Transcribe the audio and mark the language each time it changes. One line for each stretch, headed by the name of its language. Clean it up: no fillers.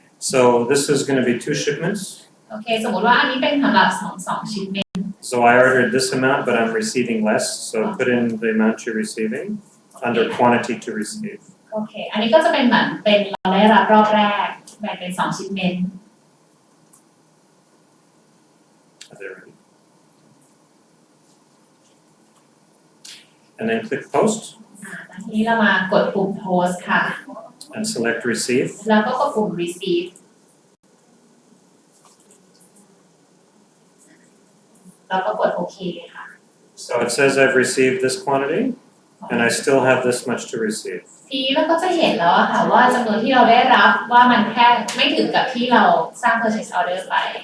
English: So this is going to be 2 shipments.
Thai: โอเคสมมติว่าอันนี้เป็นสำหรับสองชิ้นเมน
English: So I ordered this amount, but I'm receiving less. So put in the amount you're receiving under quantity to receive.
Thai: โอเคอันนี้ก็จะเป็นเหมือนเป็นเราได้รับรอบแรกแบ่งเป็น2ชิ้นเมน
English: Are they ready? And then click post
Thai: ทีนี้เรามากดปุ่ม post ค่ะ
English: and select receive.
Thai: แล้วก็กดปุ่ม receive แล้วก็กดโอเคค่ะ
English: So it says I've received this quantity and I still have this much to receive.
Thai: ทีนี้เราก็จะเห็นแล้วอะค่ะว่าจำนวนที่เราได้รับว่ามันแค่ไม่ถึงกับที่เราสร้าง purchase order ไป